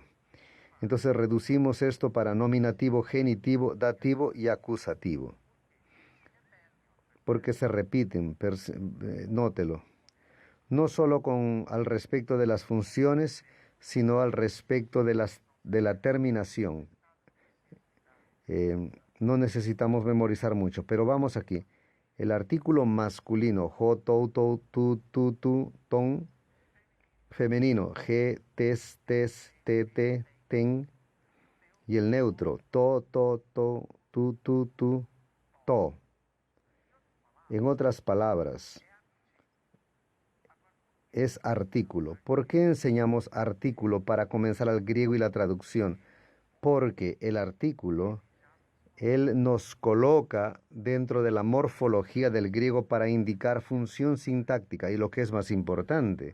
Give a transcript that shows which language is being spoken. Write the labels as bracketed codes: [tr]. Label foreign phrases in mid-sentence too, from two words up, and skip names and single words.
[es] Entonces reducimos esto para nominativo, genitivo, dativo y acusativo, porque se repiten, nótelo, no solo al respecto de las funciones, sino al respecto de la terminación. No necesitamos memorizar mucho, pero vamos aquí. El artículo masculino, [el] ὁ, τοῦ, τοῦ, τῷ, τόν. [es] Femenino, [el] ἡ, τῆς, τῇ, τήν. [es] Y el neutro, [el] τό, τοῦ, τό. [es] En otras palabras, es artículo. ¿Por qué enseñamos artículo para comenzar al griego y la traducción? Porque el artículo él nos coloca dentro de la morfología del griego para indicar función sintáctica y lo que es más importante.